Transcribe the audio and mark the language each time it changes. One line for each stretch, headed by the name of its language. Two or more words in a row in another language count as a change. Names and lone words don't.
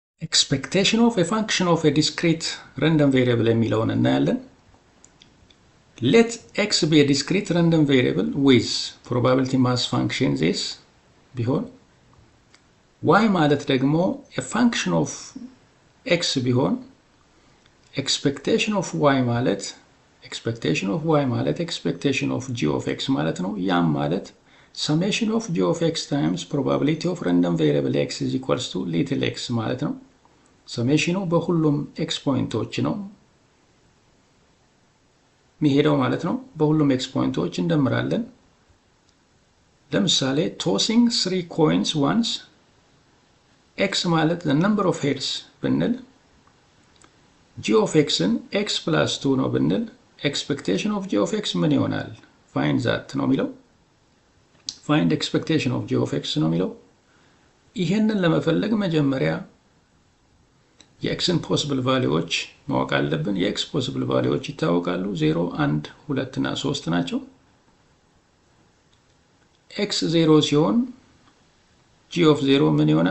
English: expectation of a function of a discrete random variable
Amharic: የሚለውን እናያለን።
English: Let x be a discrete random variable with probability mass function this ቢሆን y
Amharic: ማለት ደግሞ
English: a function of x ቢሆን expectation of y
Amharic: ማለት
English: expectation of g of x
Amharic: ማለት ነው። ያም ማለት
English: summation of g of x times probability of random variable x is equals to little x
Amharic: ማለት ነው። ሰሜሽኑ በሁሉም
English: x points
Amharic: ነው የሚሄደው ማለት ነው። በሁሉም
English: x points
Amharic: እንደምራለን። ለምሳሌ
English: tossing 3 coins once
Amharic: x ማለት
English: the number of heads
Amharic: ብንል
English: g of x
Amharic: ን
English: x plus 2
Amharic: ነው ብንል
English: expectation of g of x
Amharic: ምን ይሆናል?
English: find that
Amharic: ነው የሚለው።
English: find expectation of g of x
Amharic: ነው የሚለው። ይሄንን ለመፈለግ መጀመሪያ የኤክስን
English: possible values
Amharic: ማወቅ አለብን። የኤክስ
English: possible values
Amharic: ይታወቃሉ። 0 1 2 እና 3 ናቸው። ኤክስ 0 ሲሆን
English: g of 0
Amharic: ምን ይሆናል?